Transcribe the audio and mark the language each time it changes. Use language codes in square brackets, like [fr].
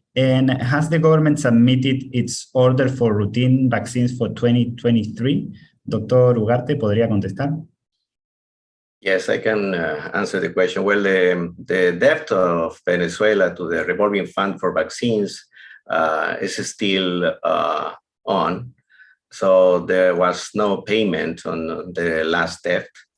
[en] And has the government submitted its order for routine vaccines for 2023? [es] Doctor Ugarte, ¿podría contestar? [en] Yes, I can answer the question. Well, the debt of Venezuela to the revolving fund for vaccines is still on. So there was no payment on the last debt.